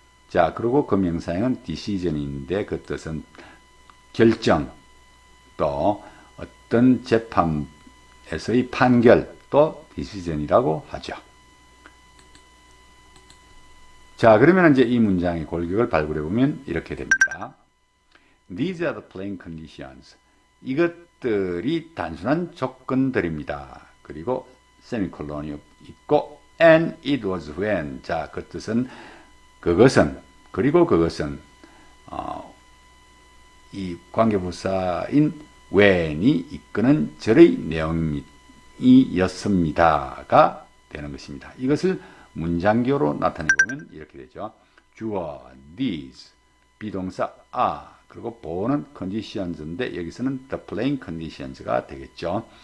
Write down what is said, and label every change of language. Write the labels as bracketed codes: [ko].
[ko] 자, 그리고 그 명사형은 decision인데 그 뜻은 결정, 또 어떤 재판에서의 판결, 또 decision이라고 하죠. 자, 그러면 이제 이 문장의 골격을 발굴해 보면 이렇게 됩니다. [en] These are the plain conditions. [ko] 이것들이 단순한 조건들입니다. 그리고 세미콜론이 있고 [en] and it was when. [ko] 자, 그 뜻은 그것은 그리고 그것은 이 관계부사인 when이 이끄는 절의 내용이었습니다가 되는 것입니다. 이것을 문장교로 나타내 보면 이렇게 되죠. 주어 these 비동사 are 그리고 보어는 conditions인데 여기서는 [en] the plain conditions [ko] 가 되겠죠.